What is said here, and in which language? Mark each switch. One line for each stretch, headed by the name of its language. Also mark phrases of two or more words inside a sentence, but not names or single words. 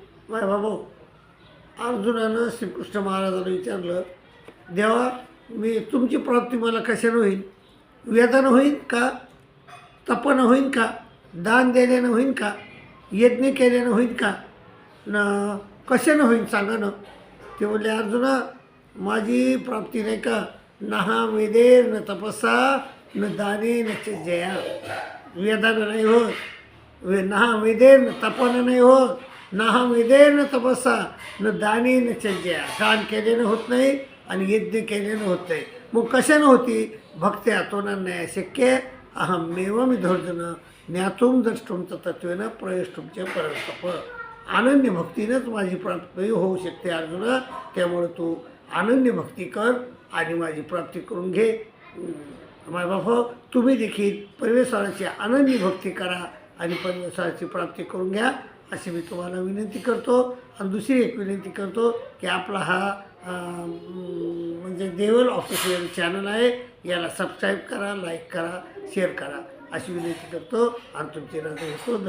Marathi: माझ्या बाबा अर्जुनानं श्रीकृष्ण महाराजांना विचारलं, देवा मी तुमची प्राप्ती मला कशानं होईल? वेदानं होईल का? तपनं होईल का? दान देण्यानं होईल का? यज्ञ केल्यानं होईल का? न कशानं होईल सांगा ना. ते बोलले, अर्जुना माझी प्राप्ती नाही का,
Sanskrit: नहा वेदे न तपसा न दाने न जया.
Marathi: वेदानं नाही होत,
Sanskrit: नहा वेदे न
Marathi: तपनं नाही होत,
Sanskrit: नहा वेदे न तपसा न दाने न जया.
Marathi: दान केल्यानं होत नाही आणि यज्ञ केल्यानं होत नाही. मग कशानं होती? भक्ती आतोना नाही
Sanskrit: शक्य अहमेव धोर्जन ज्ञातुम द्रष्टुम तत्त्वेन प्रयष्टुमचे परस्तप.
Marathi: अनन्य भक्तीनंच माझी प्राप्ती होऊ शकते अर्जुना. त्यामुळे तू अनन्य भक्ती कर आणि माझी प्राप्ती करून घे. माझ्या बाबा तुम्ही देखील परमेश्वराची अनन्य भक्ती करा आणि परमेश्वराची प्राप्ती करून घ्या अशी मी तुम्हाला विनंती करतो. आणि दुसरी एक विनंती करतो की आपला हा म्हणजे देवल
English: official channel
Marathi: आहे, याला सबस्क्राईब करा, लाईक करा, शेअर करा अशी विनंती करतो आणि तुमची रजा होतो.